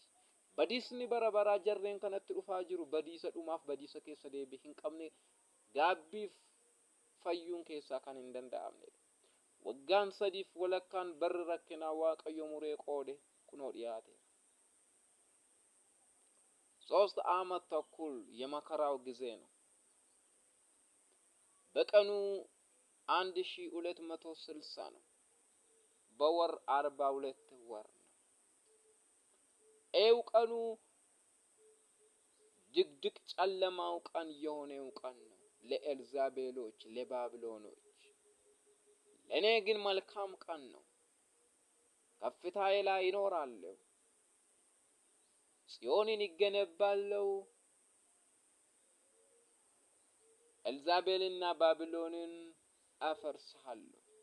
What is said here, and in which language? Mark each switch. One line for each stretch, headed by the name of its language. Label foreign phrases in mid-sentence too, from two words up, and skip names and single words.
Oromo: Badiisni bara baraa jarreen kanatti dhufaa jiru badiisa dhumaaf badiisa keessa deebii hin qabne, gaabbiif fayyuun keessaa kan hin danda'amnedha. Waggaan 3 walakkaan barri rakkinaa Waaqayyo muree qoode kunoo dhiyaateera።
Amharic: 3 ዓመት ተኩል የመከራው ጊዜ ነው። በቀኑ 1260 ነው። በወር 42 ወር ነው። ኤው ቀኑ ድቅድቅ ጨለማው ቀን የሆነው ቀን ነው ለኤልዛቤሎች፣ ለባቢሎኖች። ለኔ ግን መልካም ቀን ነው። ከፍታዬ ላይ እኖራለሁ። ጽዮንን ይገነባለሁ። ኤልዛቤልና ባቢሎንን አፈርሳለሁ።